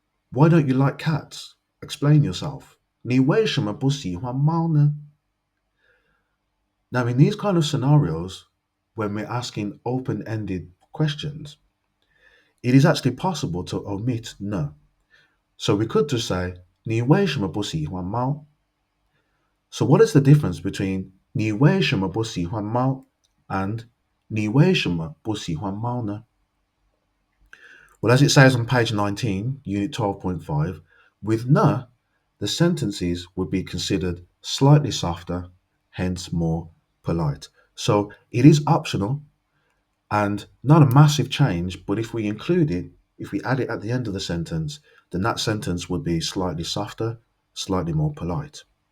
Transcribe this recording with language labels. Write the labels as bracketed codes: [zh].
[en] Why don't you like cats? Explain yourself. [zh] 你为什么不喜欢猫呢? [en] Now, in these kind of scenarios, when we're asking open-ended questions, it is actually possible to omit ne. So we could just say, [zh] 你为什么不喜欢猫? [en] So what is the difference between [zh] 你为什么不喜欢猫 [en] and [zh] 你为什么不喜欢猫呢? [en] Well, as it says on page 19, unit 12.5, with ne, the sentences would be considered slightly softer, hence more polite. So it is optional and not a massive change, but if we include it, if we add it at the end of the sentence, then that sentence would be slightly softer, slightly more polite.